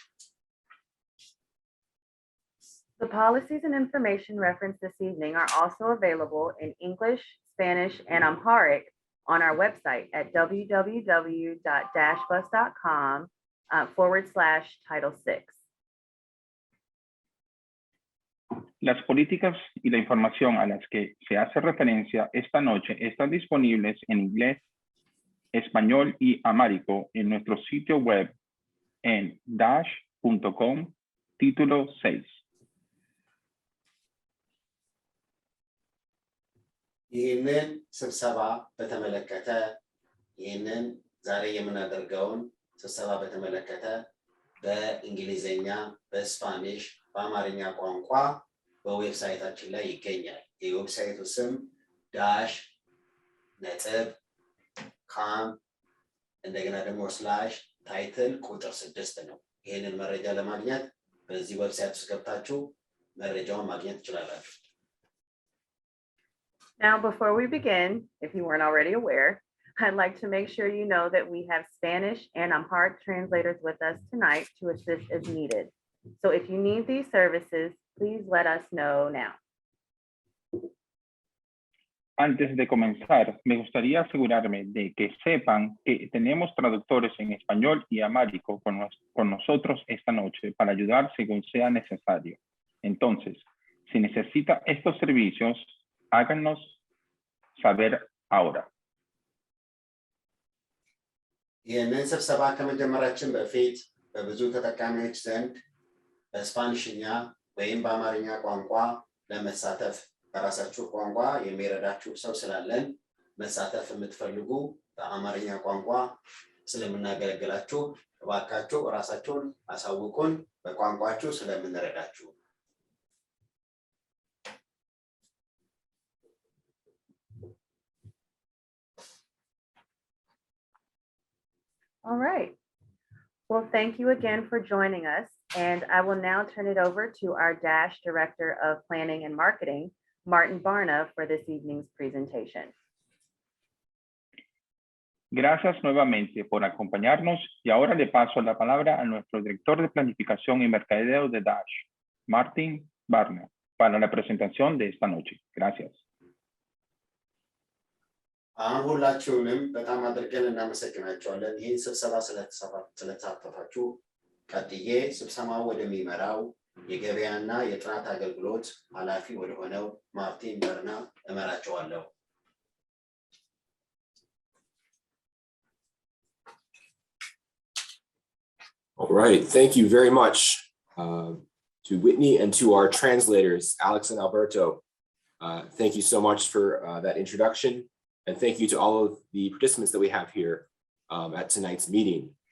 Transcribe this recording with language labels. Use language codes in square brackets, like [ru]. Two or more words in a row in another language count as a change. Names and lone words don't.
[en] The policies and information referenced this evening are also available in English, Spanish, and Amharic on our website at www.dashbus.com/Title 6. [es] Las políticas y la información a las que se hace referencia esta noche están disponibles en inglés, español y amárico en nuestro sitio web en dash.com, título 6. [am] ይህንን ስብሰባ በተመለከተ ይህንን ዛሬ የምናደርገውን ስብሰባ በተመለከተ በእንግሊዘኛ፣ በስፓኒሽ፣ በአማርኛ ቋንቋ በዌብሳይታችን ላይ ይገኛል። የዌብሳይቱ ስም dash.com እንደገና ደግሞ /title ቁጥር 6 ነው። ይህንን መረጃ ለማግኘት በዚህ ዌብሳይት ውስጥ ገብታችሁ መረጃውን ማግኘት ትችላላችሁ። [en] Now, before we begin, if you weren't already aware, I'd like to make sure you know that we have Spanish and Amharic translators with us tonight to assist as needed. So if you need these services, please let us know now. [es] Antes de comenzar, me gustaría asegurarme de que sepan que tenemos traductores en español y amárico con nosotros esta noche para ayudar según sea necesario. Entonces, si necesita estos servicios, háganos saber ahora. [am] ይህንን ስብሰባ ከመጀመራችን በፊት በብዙ ተጠቃሚዎች ዘንድ በስፓኒሽኛ ወይም በአማርኛ ቋንቋ ለመሳተፍ በራሳችሁ ቋንቋ የሚረዳችሁ ሰው ስላለን መሳተፍ የምትፈልጉ በአማርኛ ቋንቋ ስለምናገለግላችሁ እባካችሁ ራሳችሁን አሳውቁን በቋንቋችሁ ስለምንረዳችሁ። [en] All right. Well, thank you again for joining us. And I will now turn it over to our Dash Director of Planning and Marketing, Martin Barna, for this evening's presentation. [es] Gracias nuevamente por acompañarnos y ahora le paso la palabra a nuestro director de Planificación y Mercadeo de Dash, Martin Barner, para la presentación de esta noche. Gracias. [am] አሁን ሁላችሁንም በጣም አድርገን እናመሰግናችኋለን። ይህን ስብሰባ ስለተሳተፋችሁ ቀጥዬ ስብሰባው ወደሚመራው የገበያና የጥናት አገልግሎት ኃላፊ ወደሆነው ማርቲን በርና እመራቸዋለሁ። [en] All right, thank you very much to Whitney and to our translators, Alex and Alberto. Thank you so much for that introduction, and thank you to all of the participants that we have here at tonight's meeting.